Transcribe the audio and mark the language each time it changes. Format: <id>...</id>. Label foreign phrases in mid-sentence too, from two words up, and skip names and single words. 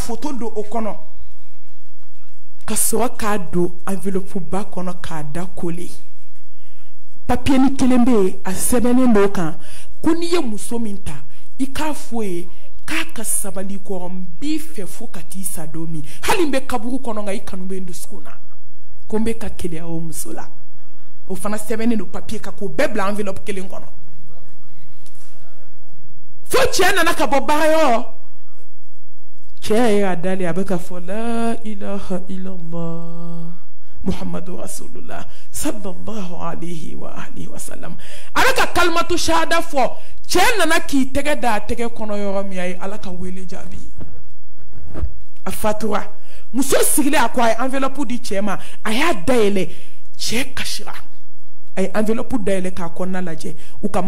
<bm>photo don o kɔnɔ ka sɔrɔ k'a don enveloppe ba kɔnɔ k'a da</bm> <fr>coller papier</fr> <bm>ni kelen bɛ yen a sɛbɛnnen do kan ko n'i ye muso min ta i k'a fɔ ye k'a ka sabali kɔrɔ n b'i fɛ fo ka t'i sa don min hali n bɛ kaburu kɔnɔ nka i kanu bɛ n dusukun na ko n bɛ ka keleya o muso la o fana sɛbɛnnen do papier kan k'o bɛɛ bila enveloppe kelen kɔnɔ fo cɛ nana ka bɔ baarayɔrɔ cɛ ye a dalen a bɛ ka fɔ</bm> <ar>لا إله إلا الله محمد رسول الله صلى الله عليه وعلى آله وسلم</ar> <bm>a bɛ ka</bm> <ar>كلمة الشهادة</ar> <bm>fɔ cɛ nana k'i tɛgɛ da a tɛgɛ kɔnɔ yɔrɔ min a ye ala ka wele jaabi a fatura muso sigilen a ko a ye enveloppe di cɛ ma a y'a dayɛlɛ cɛ kasira a ye enveloppe dayɛlɛ k'a kɔnɔna lajɛ u ka</bm>